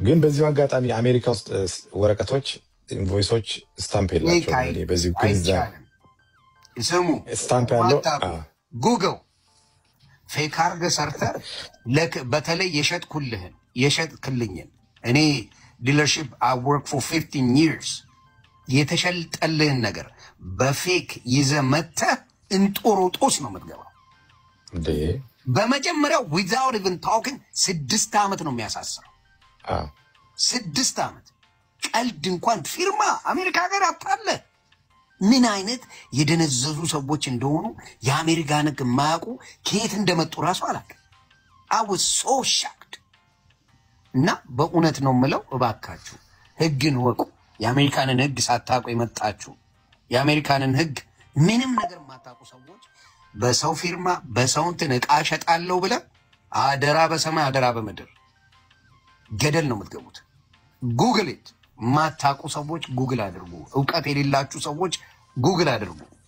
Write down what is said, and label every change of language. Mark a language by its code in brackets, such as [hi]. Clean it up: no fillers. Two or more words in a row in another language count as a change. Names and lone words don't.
[am] ግን በዚሁ አጋጣሚ አሜሪካ ውስጥ ወረቀቶች ኢንቮይሶች ስታምፕ የላቸው። በዚህ ስሙ ስታምፕ ያለው ጉግል ፌክ አድርገህ ሰርተህ በተለይ የሸጥክልኝን እኔ ዲለርሺፕ [en] I work for 15 years [am] የተሸልጠልህን ነገር በፌክ ይዘህ መተህ እንጦሮጦስ ነው የምትገባው። በመጀመሪያው [en] without even talking [am] 6 ዓመት ነው የሚያሳስረው። 6 ዓመት ቀልድ እንኳን ፊርማ አሜሪካ ሀገር አታለ ምን አይነት የደነዘዙ ሰዎች እንደሆኑ የአሜሪካን ሕግ የማያውቁ ከየት እንደመጡ ራሱ አላውቅም። [en] I was so shocked። [am] እና በእውነት ነው የምለው እባካችሁ ሕግን ወቁ። የአሜሪካንን ሕግ ሳታውቁ የመጣችሁ የአሜሪካንን ሕግ ምንም ነገር የማታውቁ ሰዎች በሰው ፊርማ በሰው እንትን ዕቃ እሸጣለሁ ብለህ አደራ በሰማይ አደራ በምድር ገደል ነው የምትገቡት። [en] Google it። [am] ማታውቁ ሰዎች ጉግል አድርጉ። ዕውቀት የሌላችሁ ሰዎች ጉግል አድርጉ።